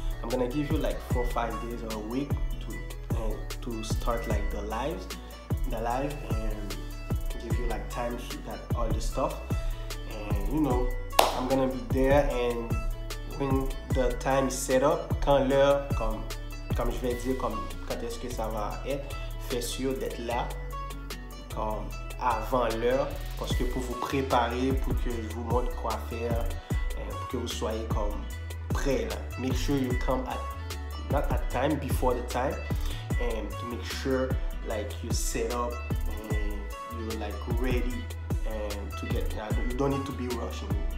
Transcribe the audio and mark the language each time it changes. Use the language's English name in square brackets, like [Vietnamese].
[English] I'm gonna give you like 4 or 5 days or a week to start like the live, and give you like time to get all the stuff. And you know, I'm gonna be there, and when the time is set up, [French] quand l'heure, comme je vais dire, comme quand est-ce que ça va être, faites sûr d'être là comme avant l'heure, parce que pour vous préparer, pour que je vous montre quoi faire, pour que vous soyez comme prêt là. [English] Make sure you come not at time, before the time, and to make sure like you set up and you're like ready and to get. You don't need to be rushing.